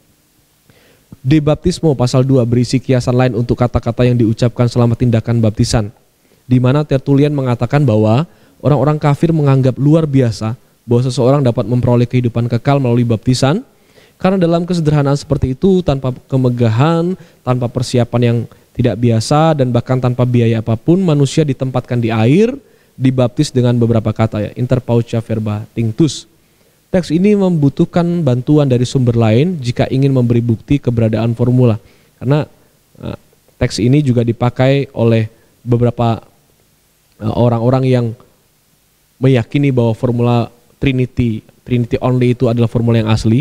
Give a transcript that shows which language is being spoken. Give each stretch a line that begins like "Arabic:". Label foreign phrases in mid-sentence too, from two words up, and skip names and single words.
Indonesian: De Baptismo pasal 2 berisi kiasan lain untuk kata-kata yang diucapkan selama tindakan baptisan, di mana Tertullian mengatakan bahwa orang-orang kafir menganggap luar biasa bahwa seseorang dapat memperoleh kehidupan kekal melalui baptisan, karena dalam kesederhanaan seperti itu, tanpa kemegahan, tanpa persiapan yang tidak biasa, dan bahkan tanpa biaya apapun, manusia ditempatkan di air, dibaptis dengan beberapa kata ya,
Latin: inter pauca verba tinctus.
Indonesian: Teks ini membutuhkan bantuan dari sumber lain jika ingin memberi bukti keberadaan formula. Karena teks ini juga dipakai oleh beberapa orang-orang yang meyakini bahwa formula
English: Trinity only
Indonesian: itu adalah formula yang asli.